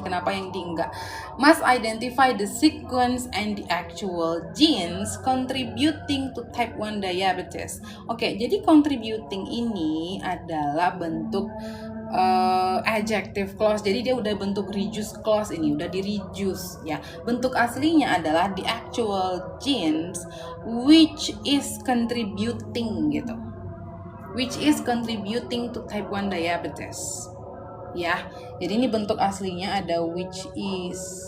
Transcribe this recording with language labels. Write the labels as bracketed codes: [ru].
[id] Kenapa yang di enggak? [en] Must identify the sequence and the actual genes contributing to type 1 diabetes. [id] Oke, jadi contributing ini adalah bentuk adjective clause. Jadi dia udah bentuk reduced clause ini, udah di reduce ya. Bentuk aslinya adalah [en] the actual genes which is contributing [id] gitu. [en] Which is contributing to type 1 diabetes. [id] Ya. Jadi ini bentuk aslinya ada which is.